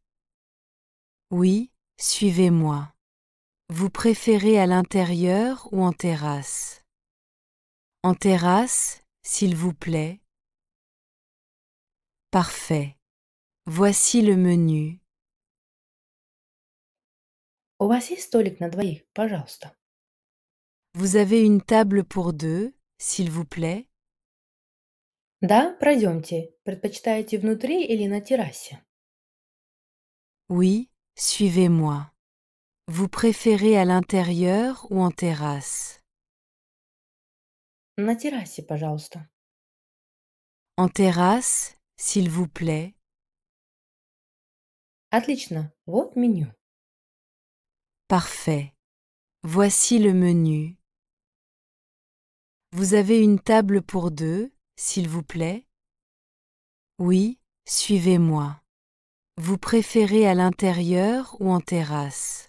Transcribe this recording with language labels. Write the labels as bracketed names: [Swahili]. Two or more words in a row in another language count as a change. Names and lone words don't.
[French] Oui, suivez-moi. Vous préférez à l'intérieur ou en terrasse? En terrasse, s'il vous plaît. Parfait. Voici le menu. [Russian] У вас есть столик на двоих, пожалуйста? [French] Vous avez une table pour deux, s'il vous plaît? [Russian] Да, пройдемте. Предпочитаете внутри или на террасе? [French] Oui, suivez-moi. Vous préférez à l'intérieur ou en terrasse? [Russian] На террасе, пожалуйста. [French] En terrasse, s'il vous plaît. [Russian] Отлично, вот меню. [French] Parfait. Voici le menu. Vous avez une table pour deux, s'il vous plaît? Oui, suivez-moi. Vous préférez à l'intérieur ou en terrasse?